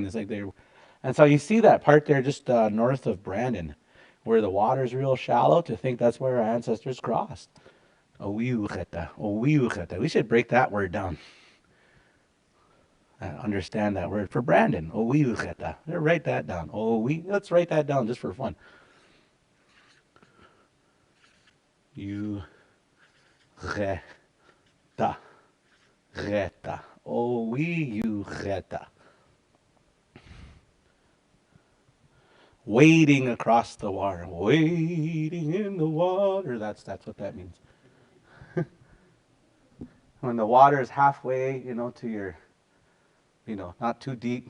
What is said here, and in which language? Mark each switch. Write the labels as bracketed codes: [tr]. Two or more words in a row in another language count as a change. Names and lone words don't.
[en] It's like they're, and so you see that part there just north of Brandon, where the water's real shallow, to think that's where our ancestors crossed. [lkt] Owiucheta, owiucheta. [en] We should break that word down. Understand that word for Brandon. Owiucheta. Write that down. Let's write that down just for fun. [lkt] Reta. Reta. Owiucheta. [en] Wading across the water. Wading in the water. That's what that means. When the water is halfway, to your, not too deep.